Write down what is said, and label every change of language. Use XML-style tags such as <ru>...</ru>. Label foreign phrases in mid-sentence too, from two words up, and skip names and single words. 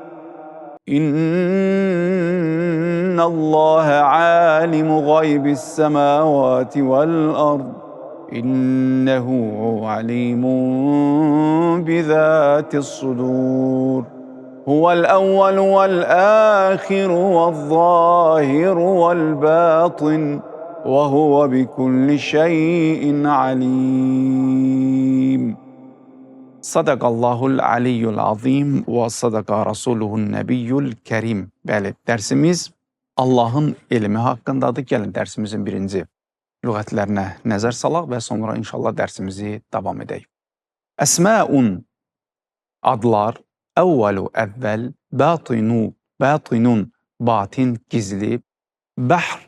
<ar>إن الله عالم غيب السماوات والأرض إنه عليم بذات الصدور هو الأول والآخر والظاهر والباطن وهو بكل شيء عليم. صدق الله العلي العظيم وصدق رسوله النبي الكريم.</ar> <az>Bəli, dərsimiz Allahın elmi haqqındadır. Gəlin dərsimizin birinci lüğətlərinə nəzər salaq və sonra inşallah dərsimizi davam edək. Əsməun, adlar, əvvəlu, əvvəl, batinun, batin, gizli, bəhr,</az>